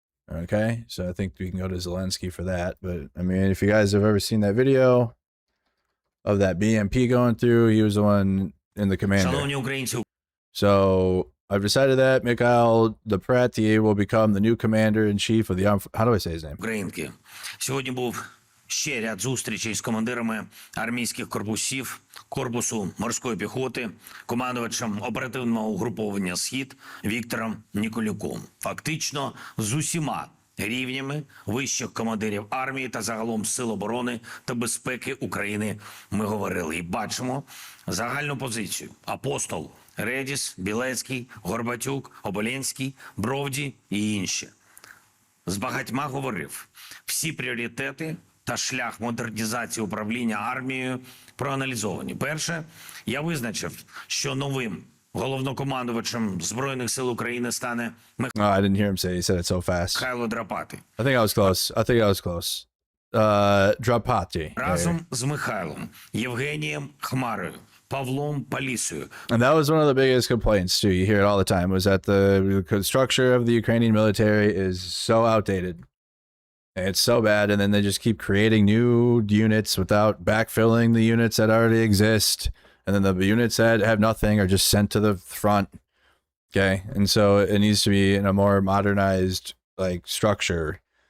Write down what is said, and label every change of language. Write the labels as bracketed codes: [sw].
[en] Okay, so I think we can go to Zelensky for that. But, I mean, if you guys have ever seen that video of that BMP going through, he was the one in the commander. So I've decided that Mikhail Deprachi will become the new commander-in-chief of the armed... How do I say his name? [uk] Українки. Сьогодні був ще ряд зустрічей з командирами армійських корпусів, корпусу морської піхоти, командувачем оперативного угруповання «Схід» Віктором Ніколюком. Фактично з усіма рівнями вищих командирів армії та загалом Сил оборони та безпеки України ми говорили. І бачимо загальну позицію. Апостол, Редіс, Білецький, Горбатюк, Оболенський, Бровді і інші. З багатьма говорив. Всі пріоритети та шлях модернізації управління армією проаналізовані. Перше, я визначив, що новим головнокомандувачем Збройних сил України стане [en] I didn't hear him say it. He said it so fast. [uk] Михайло Драпати. [en] I think I was close. Drapati. [uk] Разом з Михайлом, Євгенієм Хмарою, Павлом Палісою. [en] And that was one of the biggest complaints too. You hear it all the time. Was that the structure of the Ukrainian military is so outdated. It's so bad, and then they just keep creating new units without backfilling the units that already exist. And then the units that have nothing are just sent to the front. Okay, and so it needs to be in a more modernized like structure.